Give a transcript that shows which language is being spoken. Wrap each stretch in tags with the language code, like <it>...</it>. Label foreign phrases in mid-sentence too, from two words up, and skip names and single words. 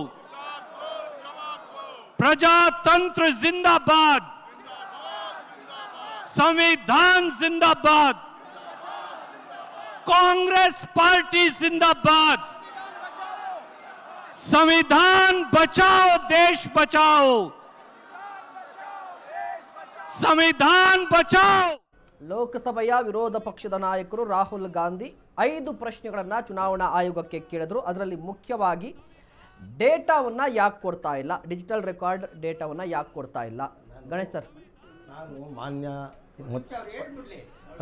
<hi>प्रजातंत्र जिंदाबाद, संविधान जिंदाबाद, कांग्रेस पार्टी जिंदाबाद। संविधान बचाओ, देश बचाओ, संविधान बचाओ।</hi> <kn>ಲೋಕಸಭೆಯ ವಿರೋಧ ಪಕ್ಷದ ನಾಯಕರು ರಾಹುಲ್ ಗಾಂಧಿ 5 ಪ್ರಶ್ನೆಗಳನ್ನು ಚುನಾವಣಾ ಆಯೋಗಕ್ಕೆ ಕೇಳಿದ್ರು. ಅದರಲ್ಲಿ ಮುಖ್ಯವಾಗಿ ಡೇಟಾವನ್ನು ಯಾಕೆ ಕೊಡ್ತಾ ಇಲ್ಲ,</kn> <en>digital record</en> <kn>ಡೇಟಾವನ್ನು ಯಾಕೆ ಕೊಡ್ತಾ ಇಲ್ಲ? ಗಣೇಶ್ ಸರ್, ನಾನು ಮಾನ್ಯ ಅಲ್ಲ</kn>